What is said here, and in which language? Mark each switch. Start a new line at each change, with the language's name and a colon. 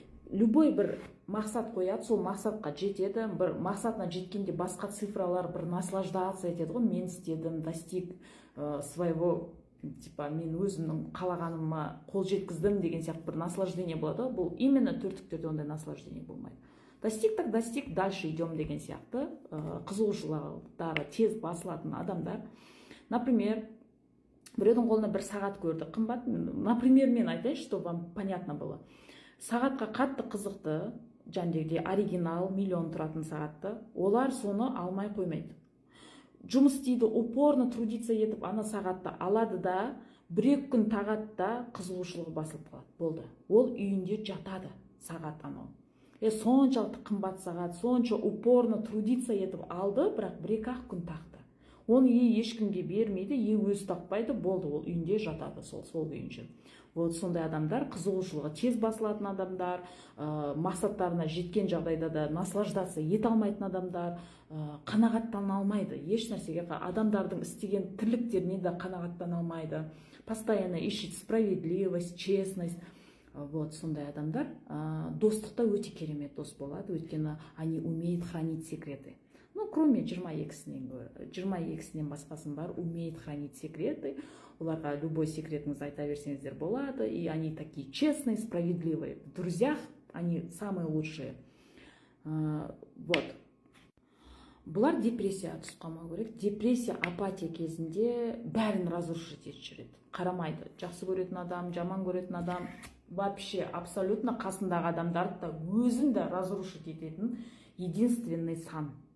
Kazakh: Любой бір мақсат қояды, сол мақсатқа жетеді, бір мақсатына жеткенде басқа цифралар бір наслаждаться етеді ғой, мен істедім,
Russian: достиг своего,
Kazakh: типа мен өзімнің қалағаныма қол жеткіздім деген сияқты бір наслаждение болады. Бұл именно төрттіктерде ондай наслаждение болмайды.
Russian: Достиг так достиг, дальше идем
Kazakh: деген сияқты қызығушылықтары тез басылатын адамдар. Например, біреудің қолына бір сағат көрді, қымбат. Например, мен айтайын,
Russian: что вам понятно было.
Kazakh: Сағатқа қатты қызықты, жаңағыдай оригинал, миллион тұратын сағатты, олар соны алмай қоймайды. Жұмыс істейді, упорно трудиться етіп, ана сағатты алады да, 1-2 күн тағатта қызығушылығы басылып қалады. Болды. Ол үйінде жатады сағат анау. Соншалықты қымбат сағат, сонша упорно трудиться етіп алды, бірақ 1-2 күн тақты. Оны ешкімге бермейді, өзі тақпайды, болды, ол үйінде жатады сол күйінше. Вот сондай адамдар, қызығушылығы тез басылатын адамдар, мақсаттарына жеткен жағдайда да наслаждаться ете алмайтын адамдар, қанағаттана алмайды. Еш нәрсеге адамдардың істеген тірліктеріне де қанағаттана алмайды.
Russian: Постоянно ищет справедливость, честность.
Kazakh: Вот сондай адамдар достықта өте керемет дос болады, өйткені
Russian: они умеют хранить секреты. Ну, кроме
Kazakh: 22-сінен басқасын бар,
Russian: умеет хранить секреты.
Kazakh: Оларға любой секретіңізді айта берсеңіздер болады.
Russian: И они такие честные, справедливые. В друзьях они самые лучшие. Вот.
Kazakh: Бұлар депрессия тұсқамау керек. Депрессия, апатия кезінде бәрін разрушить етіп жүреді. Қарамайды. Жақсы көретін адам, жаман көретін адам, вообще абсолютно қасындағы адамдарды да өзін де разрушить ететін единственный сан.